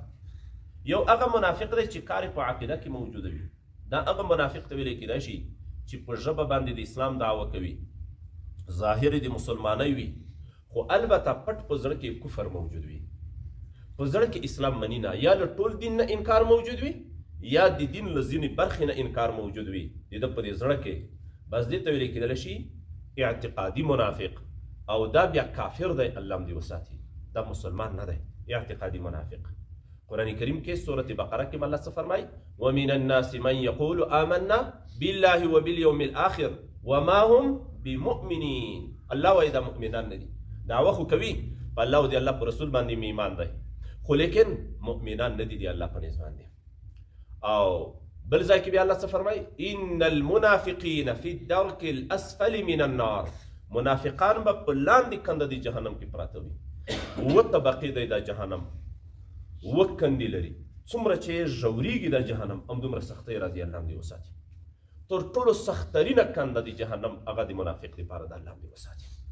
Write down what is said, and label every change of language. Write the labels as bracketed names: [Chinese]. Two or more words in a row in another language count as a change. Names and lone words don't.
[Pashto] یو هغه منافق دی چې کار په عقیده کې موجوده وي، دا هغه منافق ته ویلی کېدی شي چې په ژبه باندې د اسلام دعوه کوي، ظاهر د مسلمانۍ وي، خو البته پټ په زړه کې کفر موجود وي، په زړه کې اسلام مني نه، یا له ټول دین نه انکار موجود وي یا د دین له ځینې برخې نه انکار موجود وي د ده په دې زړه کې. بس دې ته ویلی کېدلی شي اعتقادي منافق، او دا بیا کافر دی، الله هم دې وساتي، دا مسلمان نه دی، اعتقادي منافق. قرآن کریم کې سورة بقره کې الله څه فرمایي؟ [Arabic] ومن الناس من يقول آمنا بالله وباليوم الآخر وما هم بمؤمنین. [Pashto] الله وایي دا مؤمنان نه دي، دعوه خو کوي په الله او د الله په رسول باندې مې ایمان دی، خو لیکن مؤمنان نه دي د الله په نسبت باندې. او بل ځای کې بیا الله څه فرمایي؟ [Arabic] ان المنافقین فی الدرک الاسفل من النار، [Pashto] منافقان به په لاندې کنده د جهنم کې پراته وي. اووه طبقې دی دا جهنم، اووه کندې لري، څومره چې ژوریږي دا جهنم همدومره سختۍ راځي، الله هم دې وساتي. تر ټولو سخترینه کنده د جهنم هغه د منافق دپاره د الله هم دې وساتي.